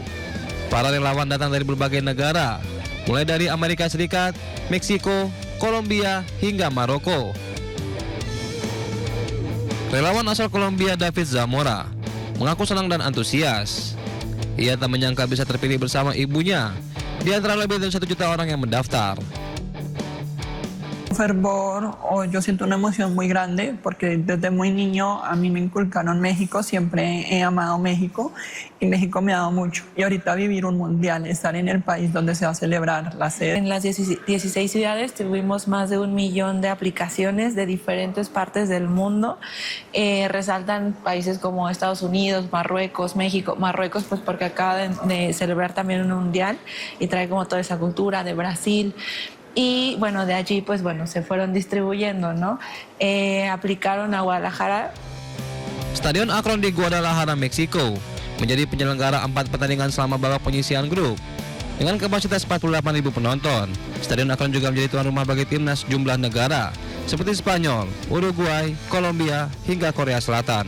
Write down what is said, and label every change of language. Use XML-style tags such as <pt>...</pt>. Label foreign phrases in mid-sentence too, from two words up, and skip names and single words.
<id>Para relawan datang dari berbagai negara, mulai dari Amerika Serikat, Meksiko, Kolombia, hingga Maroko. Relawan asal Kolombia David Zamora mengaku senang dan antusias. Ia tak menyangka bisa terpilih bersama ibunya di antara lebih dari 1 juta orang yang mendaftar.</id> <es>Fervor, yo siento una emoción muy grande porque desde muy niño a mí me inculcaron México, siempre he amado México y México me ha dado mucho. Y ahorita vivir un mundial, estar en el país donde se va a celebrar la sede. En las 16 ciudades tuvimos más de 1 millón de aplicaciones de diferentes partes del mundo. Resaltan países como Estados Unidos, Marruecos, México. Marruecos pues porque acaba de celebrar también un mundial y trae como toda esa cultura de Brasil. Y bueno, de allí pues bueno, se fueron distribuyendo, ¿no? Aplicaron a Guadalajara.</es> <id>Stadion Akron di Guadalajara, Meksiko menjadi penyelenggara 4 pertandingan selama babak penyisihan grup. Dengan kapasitas 48.000 penonton, Stadion Akron juga menjadi tuan rumah bagi timnas jumlah negara seperti Spanyol, Uruguay, Kolombia, hingga Korea Selatan.</id>